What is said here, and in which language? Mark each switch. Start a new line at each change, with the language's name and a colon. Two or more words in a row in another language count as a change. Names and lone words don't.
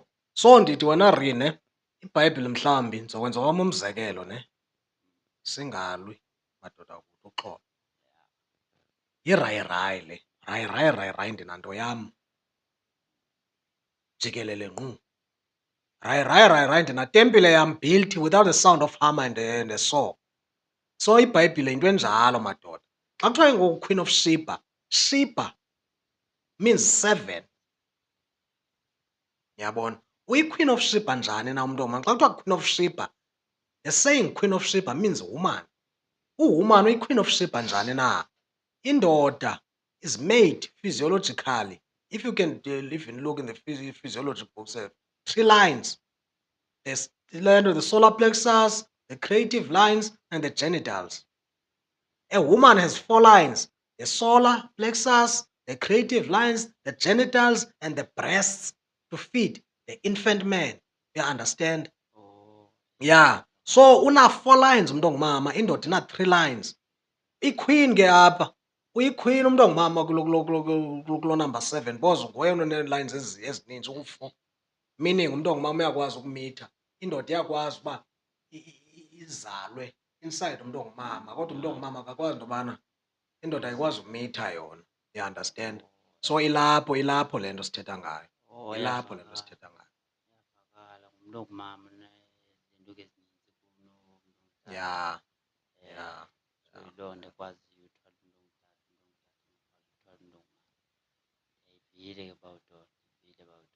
Xhosa: So ndithi wena Rine, iBhayibhile mhlambi ndizokwenza owam umzekelo ne. Singalwi madoda kuthi uxolo. Yirayi le. Rayi ndinanto yam. Jikelele ngqu. Rayi ndinatempile yam
English: built without the sound of hammer and a saw.
Xhosa: So iBhayibhile into enjalo madoda. Xa kuthiwa ngoku Queen of Sheba, Sheba means 7. Yabona? Uyi-Queen of Sheba njani na umuntu ongumama? Xa kuthiwa
English: Queen of Sheba, the saying Queen of Sheba means woman.
Xhosa: Woman uyi-Queen of Sheba njani na? Indoda
English: is made physiologically. If you can even look in the physiology books, 3 lines. There's the solar plexus, the creative lines, and the genitals. A woman has 4 lines: the solar plexus, the creative lines, the genitals, and the breasts to feed the infant man. You understand? Oh,
Xhosa: Yeah. So una 4 lines umuntu ongumama, indoda ina 3 lines. I-queen ke apha, uyi-queen umuntu ongumama kulo number 7 because nguye onee-lines ezininzi uku-4. Meaning umuntu ongumama uyakwazi ukumitha. Indoda iyakwazi uba izalwe inside umuntu ongumama, kodwa umuntu ongumama akakwazi into yobana indoda ayikwazi ukumitha yona.
English: You understand?
Xhosa: So ilapho le nto sithetha ngayo. oh, Ilapho le nto sithetha ngayo. iyavakala. Ngumntu ongumama nezinto ezininzi kunomntu ongutata. Yeah. Eh, Yeah. So yiloo nto ekwaziyo uthwala umuntu ongutata, umuntu ongutata ngokwazi uthwala umuntu ongumama. Ivile ke bawudoda, ivile bawudoda.